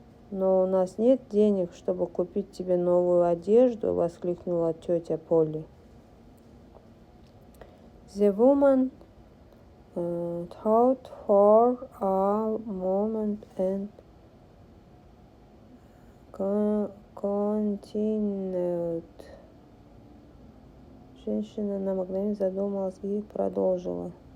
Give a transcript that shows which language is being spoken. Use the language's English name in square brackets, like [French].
[Russian] Но у нас нет денег, чтобы купить тебе новую одежду, воскликнула тетя Полли. [English] The woman thought for a moment and continued. [Russian] Женщина на мгновение задумалась и продолжила.